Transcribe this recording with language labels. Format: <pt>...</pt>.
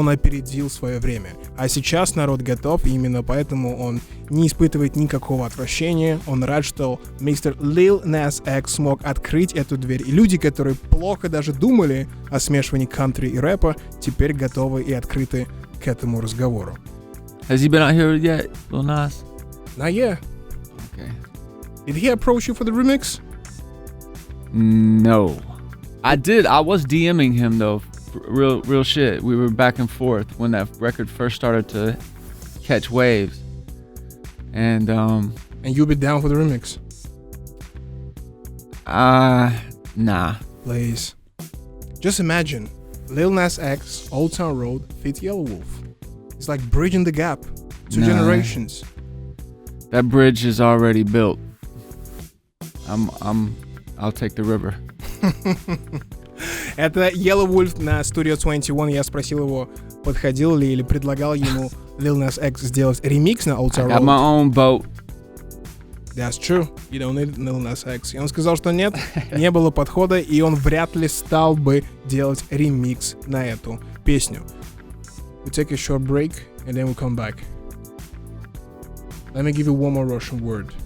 <ru>Он опередил свое время. А сейчас народ готов, и именно поэтому он не испытывает никакого отвращения. Он рад, что мистер Lil Nas X смог открыть эту дверь. И люди, которые плохо даже думали о смешивании кантри и рэпа, теперь готовы и открыты к этому разговору.</ru> <en>Has he been out here yet, Lil Nas? Not yet. Okay. Did he approach you for the remix? No. I did. I was DMing him though. Real shit. We were back and forth when that record first started to catch waves. And you'll be down for the remix? Nah. Please. Just imagine Lil Nas X, Old Town Road, fit Yelawolf. It's like bridging the gap. Two generations. That bridge is already built. I'll take the river.</en> <ru>Это Yelawolf на Studio 21. Я спросил его, подходил ли или предлагал ему Lil Nas X сделать ремикс на Old Town Road.</ru> <en>I got my own boat. That's true. You don't need Lil Nas X.</en> <ru>И он сказал, что нет, не было подхода, и он вряд ли стал бы делать ремикс на эту песню.</ru> <en>We take a short break, and then we'll come back. Let me give you one more Russian word.</en>